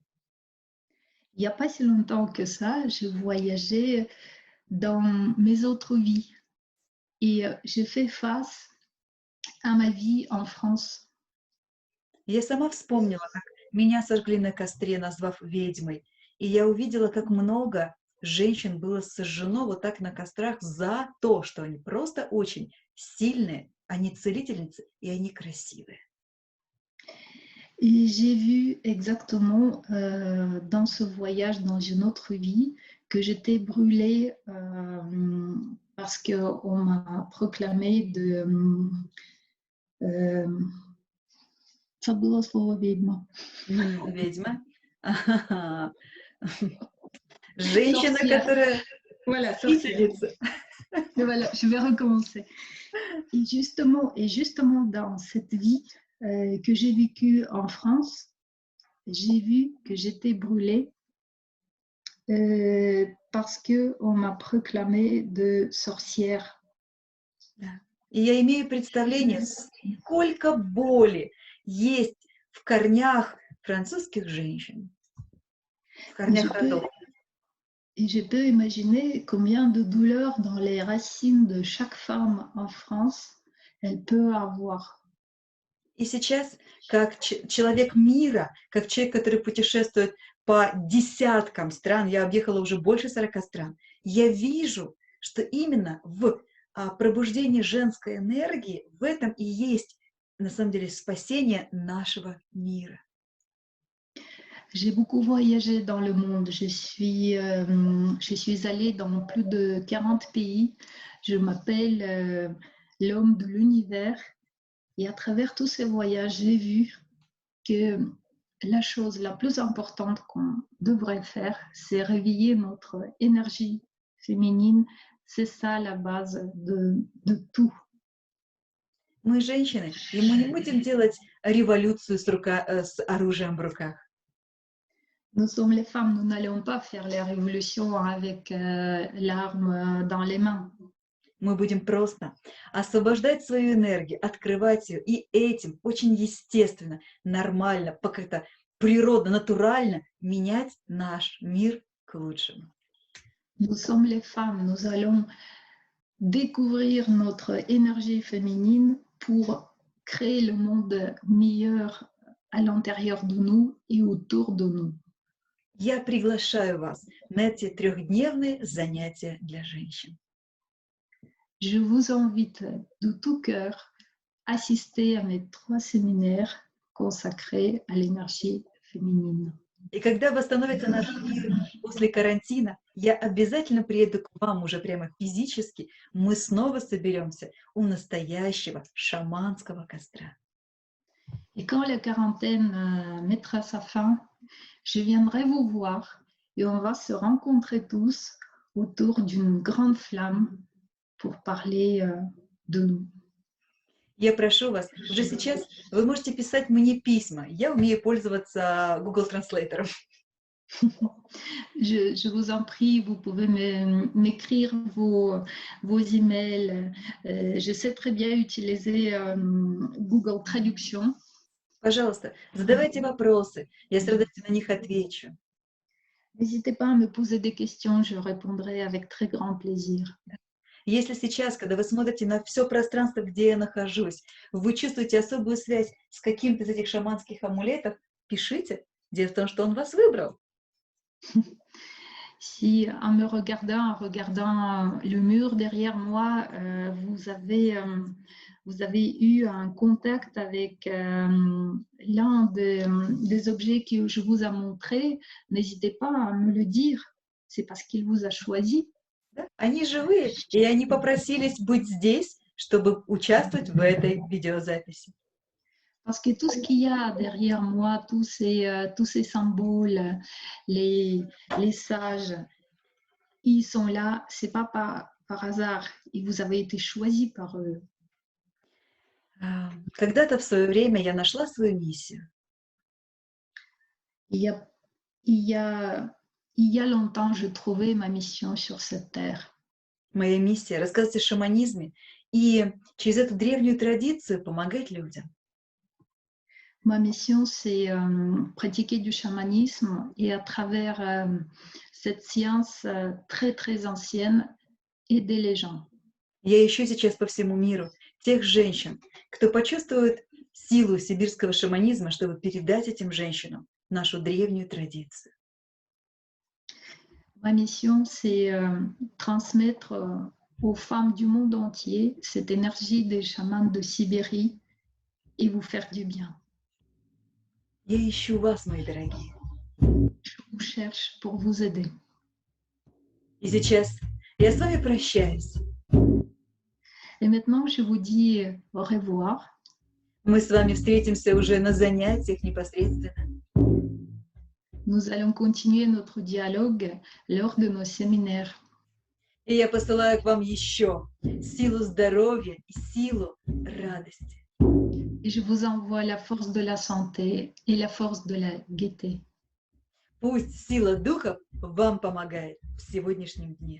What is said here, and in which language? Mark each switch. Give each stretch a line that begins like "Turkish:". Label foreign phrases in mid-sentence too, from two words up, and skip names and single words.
French: Il n'y a pas si longtemps que ça, je voyageais dans mes autres vies et j'ai fait face à ma vie en France.
Russian: Я сама вспомнила, как меня сожгли на костре, назвав ведьмой, и я увидела, как много женщин было сожжено вот так на кострах за то, что они просто очень сильные, они целительницы и они красивые.
French: Et j'ai vu exactement dans ce voyage, dans une autre vie, que j'étais brûlée parce qu'on m'a proclamé de...
Russian: забыла слово ведьма. Ведьма. Женщина,
French: Sorcière.
Russian: которая
French: Voilà, sorcière.
Russian: учительница.
French: Et voilà, je vais recommencer. Et justement dans cette vie que j'ai vécue en France, j'ai vu que j'étais brûlée parce qu'on m'a proclamé de sorcière.
Russian: И я имею представление, сколько боли есть в корнях французских женщин, в корнях родов.
French: Et je peux imaginer combien de douleurs dans les racines de chaque femme en France elle peut avoir.
Russian: И сейчас, как человек мира, как человек, который путешествует по десяткам стран, я объехала уже больше 40 стран, я вижу, что именно в пробуждении женской энергии в этом и есть, на самом деле, спасение нашего мира.
French: J'ai beaucoup voyagé dans le monde. Je suis allée dans plus de 40 pays. Je m'appelle l'homme de l'univers. Et à travers tous ces voyages, j'ai vu que la chose la plus importante qu'on devrait faire, c'est réveiller notre énergie féminine. C'est ça la base de tout.
Russian: Мы женщины, и мы не будем делать революцию с оружием в руках.
French: Nous sommes les femmes, nous n'allons pas faire la révolution avec l'arme dans les mains.
Russian: Мы будем просто освобождать свою энергию, открывать ее, и этим очень естественно, нормально, как-то природно, натурально менять наш мир к лучшему.
French: Nous sommes les femmes, nous allons découvrir notre énergie féminine pour créer le monde meilleur à l'intérieur de nous et autour de nous.
Russian: Я приглашаю вас на эти трехдневные занятия для женщин.
French: Je vous invite de tout cœur à assister à mes 3 séminaires consacrés à l'énergie féminine.
Russian: И когда восстановится наш мир после карантина, я обязательно приеду к вам уже прямо физически. Мы снова соберемся у настоящего шаманского костра.
French: Et quand la quarantaine mettra sa fin, je viendrai vous voir et on va se rencontrer tous autour d'une grande flamme pour parler de nous.
Russian: Я прошу вас, уже сейчас вы можете писать мне письма. Я умею пользоваться Google Translator.
French: Je vous en prie, vous pouvez m'écrire vos emails. Je sais très bien utiliser Google Traduction.
Russian: Пожалуйста, задавайте вопросы. Я с радостью на них отвечу.
French: N'hésitez pas à me poser des questions, je répondrai avec très grand plaisir.
Russian: Если сейчас, когда вы смотрите на все пространство, где я нахожусь, вы чувствуете особую связь с каким-то из этих шаманских амулетов, пишите. Дело в том, что он вас выбрал.
French: Si en me regardant, en regardant le mur derrière moi, vous avez eu un contact avec l'un des objets que je vous ai montré, n'hésitez pas à me le dire. C'est parce qu'il vous a choisi.
Russian: Они живые, и они попросились быть здесь, чтобы участвовать в этой видеозаписи.
French: Parce que tout ce qu'il y a derrière moi, tous ces symboles, les sages, ils sont là, c'est pas par hasard, et vous avez été choisis par eux.
Russian: Когда-то в свое время я нашла свою миссию.
French: Il y a longtemps, je trouvais ma mission sur cette terre.
Russian: Моя миссия — рассказывать о шаманизме и через эту древнюю традицию помогать людям.
French: Ma mission, c'est pratiquer du chamanisme et à travers cette science très, très ancienne, aider les gens.
Russian: Я ищу сейчас по всему миру тех женщин, кто почувствует силу сибирского шаманизма, чтобы передать этим женщинам нашу древнюю традицию.
French: Ma mission, c'est transmettre aux femmes du monde entier cette énergie des chamans de Sibérie et vous faire du bien.
Russian: Я ищу вас, мои дорогие.
French: Je vous cherche pour vous aider.
Russian: И сейчас я с вами прощаюсь.
French: Et maintenant, je vous dis au revoir.
Russian: Мы с вами встретимся уже на занятиях непосредственно.
French: Nous allons continuer notre dialogue lors de nos séminaires.
Russian: И я посылаю к вам еще силу здоровья и силу радости.
French: Et je vous envoie la force de la santé et la force de la gaieté.
Russian: Пусть сила духов вам помогает в сегодняшнем дне.